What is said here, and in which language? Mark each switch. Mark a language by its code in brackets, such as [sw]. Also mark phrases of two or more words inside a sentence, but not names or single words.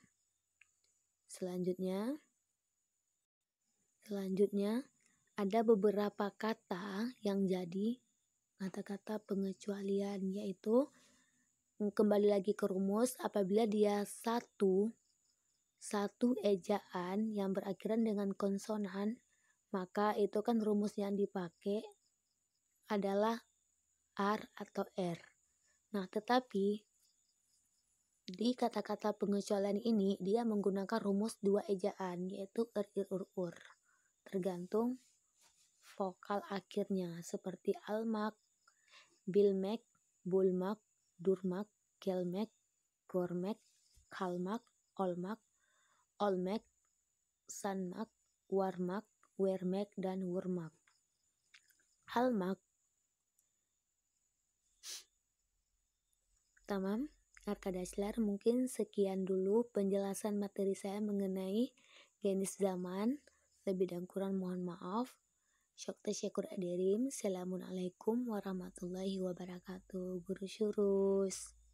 [id] Selanjutnya ada beberapa kata yang jadi kata-kata pengecualian, yaitu kembali lagi ke rumus, apabila dia satu ejaan yang berakhiran dengan konsonan, maka itu kan rumus yang dipakai adalah r atau r. Nah, tetapi di kata-kata pengecualian ini dia menggunakan rumus dua ejaan, yaitu ir, ur. Tergantung vokal akhirnya seperti [tr] almak, bilmek, bulmak, durmak, kelmek, gormek, kalmak, olmek, sanmak, warmak, wermek, dan wurmak. Almak Tamam, Arkadaşlar, [id] mungkin sekian dulu penjelasan materi saya mengenai [tr] Genis Zaman. [id] Lebih dan kurang mohon maaf. [tr] Çok teşekkür ederim. [ar] السلام عليكم ورحمة الله وبركاته. [tr] Görüşürüz.